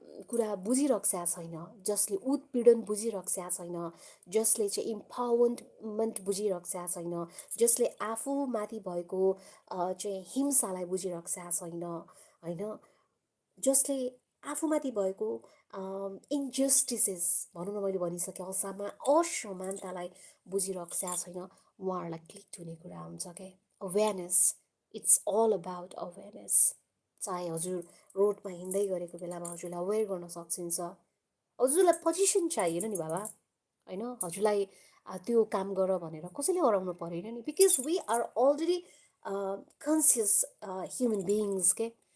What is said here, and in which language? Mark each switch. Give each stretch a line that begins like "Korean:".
Nepali: कुरा बुझिरहेको छैन, जसले उत्पीडन बुझिरहेको छैन, जसले चाहिँ इम्पावरमेन्ट बुझिरहेको छैन, जसले आफूमाथि भएको चाहिँ हिंसालाई बुझिरहेको छैन, होइन, जसले आफूमाथि भएको इन्जस्टिसेस भनौँ न, मैले भनिसकेँ, असमानतालाई बुझिरहेको छैन, उहाँहरूलाई क्लिक हुने कुरा हुन्छ क्या।
English: Awareness, it's all about awareness.
Nepali: चाहे हजुर रोडमा हिँड्दै गरेको बेलामा हजुरलाई अवेर गर्न सकिन्छ, हजुरलाई पोजिसन चाहिएन नि बाबा, होइन, हजुरलाई त्यो काम गर भनेर कसैले हराउनु परेन नि,
English: because we are already conscious human beings
Nepali: के।